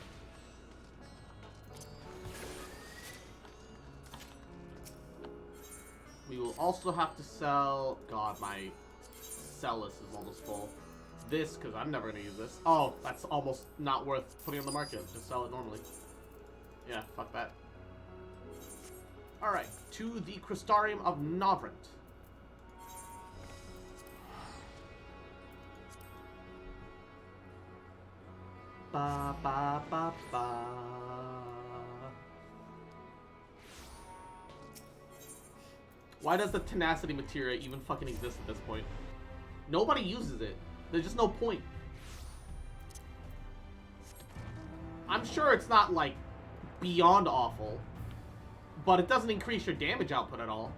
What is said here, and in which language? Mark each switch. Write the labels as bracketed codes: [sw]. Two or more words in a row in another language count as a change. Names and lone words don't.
[en] We will also have to sell... God, my sell list is almost full. This, because I'm never going to use this. Oh, that's almost not worth putting on the market. Just sell it normally. Yeah, fuck that. Alright, to the Crystarium of Novrant. Ba ba ba ba. Why does the tenacity materia even fucking exist at this point? Nobody uses it. There's just no point. I'm sure it's not like beyond awful, but it doesn't increase your damage output at all.